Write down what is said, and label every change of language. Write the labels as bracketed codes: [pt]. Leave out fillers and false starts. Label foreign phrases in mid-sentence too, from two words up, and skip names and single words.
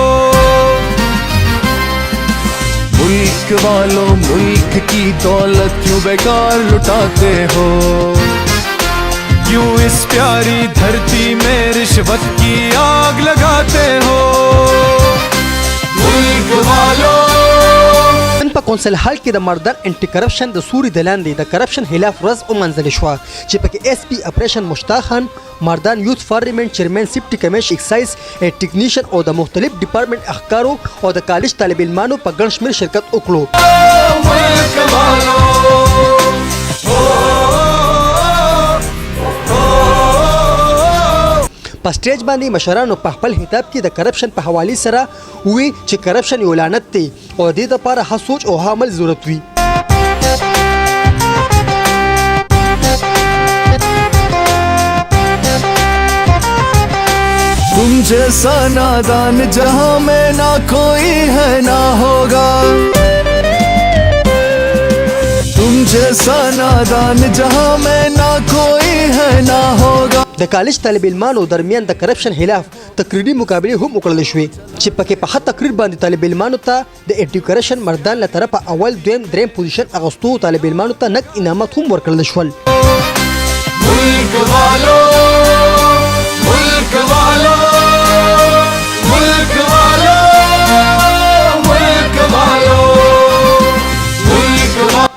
[ur] ملک والو ملک کی دولت کیوں بیکار لٹاتے ہو، کیوں اس پیاری دھرتی میں رشوت کی آگ لگاتے ہو. ملک والو [ps] په کونسل هال کې د مردان [en] anti corruption [ps] د سوري د لاندې د کرپشن خلاف ورځ ومنځل شوه چې پکې [en] SP operation [ps] مشتاق خان، مردان یوث پارلیمنت چیرمن سیفټي کمیش ایکسایز ټیکنیشن او د مختلف ډپارټمنټ احکارو او د کالج طالب علمانو په ګڼ شمېر شرکت وکړو. په سټیج باندې مشرانو په خپل خطاب کې د کرپشن په حواله سره وی چې کرپشن یو لعنت دی او د دې لپاره ښه سوچ او عمل ضرورت وي. [ur] تم جیسا نادان جہاں میں نہ کوئی ہے نہ ہوگا، تم جیسا نادان جہاں میں نہ کوئی ہے نہ ہوگا. [ps] د کالج طالب علمانو درمیان د کرپشن خلاف تقریري مقابله هم وکړل شوې چې پکې په هغه تقریر باندې طالب علمانو ته د ایډوکیشن مردان له طرفه اول دویم دریم پوزیشن اغوستو طالب علمانو ته نقد انعامات هم ورکړل شول. [ur] ملک والو ملک والو ملک والو ملک والو ملک والو.